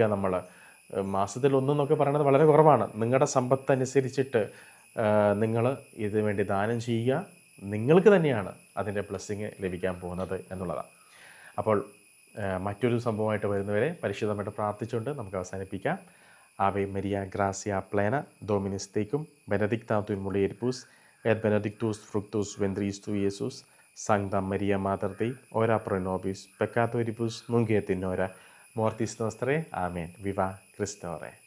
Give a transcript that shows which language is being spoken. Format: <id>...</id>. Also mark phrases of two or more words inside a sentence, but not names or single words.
<ml>നമ്മൾ മാസത്തിൽ ഒന്നെന്നൊക്കെ പറയുന്നത് വളരെ കുറവാണ്. നിങ്ങളുടെ സമ്പത്തനുസരിച്ചിട്ട് നിങ്ങൾ ഇതിനു വേണ്ടി ദാനം ചെയ്യുക. നിങ്ങൾക്ക് തന്നെയാണ് അതിൻ്റെ ബ്ലെസ്സിങ് ലഭിക്കാൻ പോകുന്നത് എന്നുള്ളതാണ്. അപ്പോൾ മറ്റൊരു സംഭവമായിട്ട് വരുന്നവരെ പരിശുദ്ധമായിട്ട് പ്രാർത്ഥിച്ചുകൊണ്ട് നമുക്ക് അവസാനിപ്പിക്കാം.</ml> <la>Ave Maria gratia plena Dominus tecum benedicta tu mulieribus et benedictus fructus ventris tui, Iesus, Sancta Maria Mater Dei, ora pro nobis peccatoribus nunc et in hora mortis nostrae. Amen. Viva Christe.</la>